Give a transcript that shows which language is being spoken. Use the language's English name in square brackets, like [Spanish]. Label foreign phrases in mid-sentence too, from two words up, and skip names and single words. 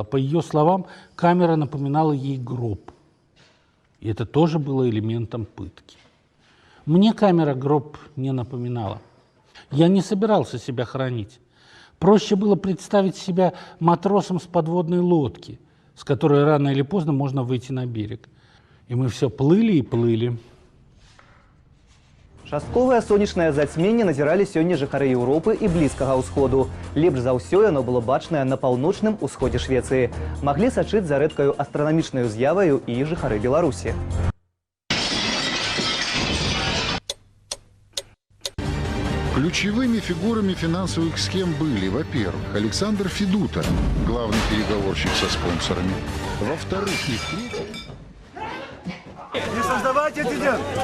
[Russian] По ее словам, камера напоминала ей гроб. И это тоже было элементом пытки. Мне камера гроб не напоминала. Я не собирался себя хоронить. Проще было представить себя матросом с подводной лодки, с которой рано или поздно можно выйти на берег. И мы все плыли и плыли. [Belarusian] Частковае сонечнае зацьменне назіралі сёння жыхары Еўропы і блізкага ўсходу. Лепш за ўсё яно было бачнае на паўночным усходзе Швецыі. Маглі сачыць за рэдкаю астранамічнаю з'яваю і жыхары Беларусі. [Russian] Ключевыми фигурами финансовых схем были, во-первых, Александр Федута, главный переговорщик со спонсорами, во-вторых, и в-третьих... Не создавайте инцидент!